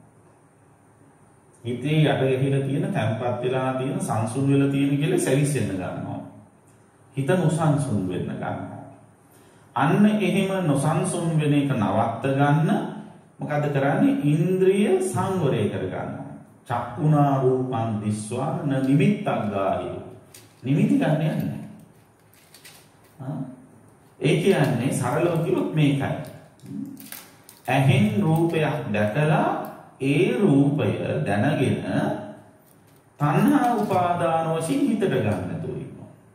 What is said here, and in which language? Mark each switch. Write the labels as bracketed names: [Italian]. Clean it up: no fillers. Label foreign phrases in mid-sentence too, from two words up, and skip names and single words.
[Sinhala] හිතේ යට ගහිලා තියෙන තැම්පත් වෙලා තියෙන සංසුන් වෙලා තියෙන කෙලෙස් ඇවිස්සෙන්න ගන්නවා. හිත නොසන්සුන් වෙන්න ගන්නවා. අන්න එහෙම නොසන්සුන් වෙන එක නවත්ත ගන්න මොකද කරන්නේ? ඉන්ද්‍රිය සංවරය කර ගන්නවා. [Pali] චක්කුණා රූපං දිස්වා න නිමිත්තක් ගාහි. [Sinhala] නිමිති ගන්න යන්නේ. ඒ කියන්නේ සරලව කිව්වොත් මේකයි. ඇහෙන් රූපයක් දැකලා ඒ රූපය දැනගෙන තණ්හා උපාදාන වශයෙන් හිතට ගන්න තුරු.